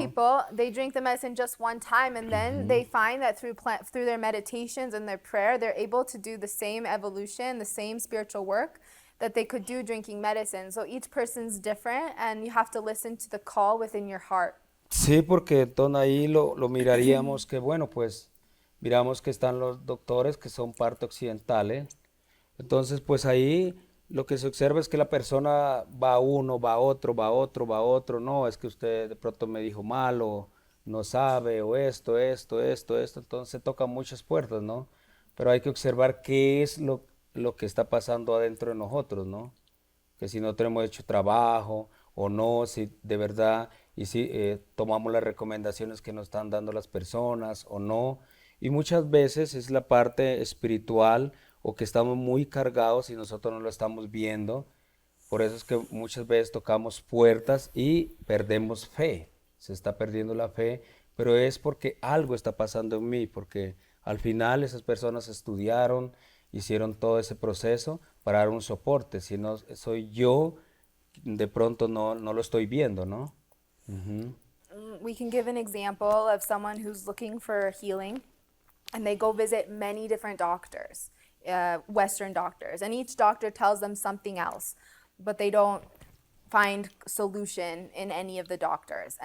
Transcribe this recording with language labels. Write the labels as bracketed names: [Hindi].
[English] people, they drink the medicine just one time, and then they find that through their meditations and their prayer, they're able to do the same evolution, the same spiritual work that they could do drinking medicine. So each person's different, and you have to listen to the call within your heart. [Spanish] Sí, porque entonces ahí lo miraríamos que, bueno, pues miramos que están los doctores que son parte occidentales. Entonces, pues ahí lo que se observa es que la persona va a uno, va a otro, va a otro, va a otro. No, es que usted de pronto me dijo mal o no sabe, o esto, entonces se tocan muchas puertas, ¿no? Pero hay que observar qué es lo que está pasando adentro de nosotros, ¿no? Que si no tenemos hecho trabajo o no, si de verdad, y si tomamos las recomendaciones que nos están dando las personas o no. Y muchas veces es la parte espiritual o que estamos muy cargados y nosotros no lo estamos viendo. Por eso es que muchas veces tocamos puertas y perdemos fe. Se está perdiendo la fe, pero es porque algo está pasando en mí, porque al final esas personas estudiaron, hicieron todo ese proceso para dar un soporte. Si no soy yo, de pronto no lo estoy viendo, ¿no? Ujú. [English] We can give an example of someone who's looking for healing and they go visit many different doctors, Western doctors, and each doctor tells them something else, but they don't find solution in any of the doctors.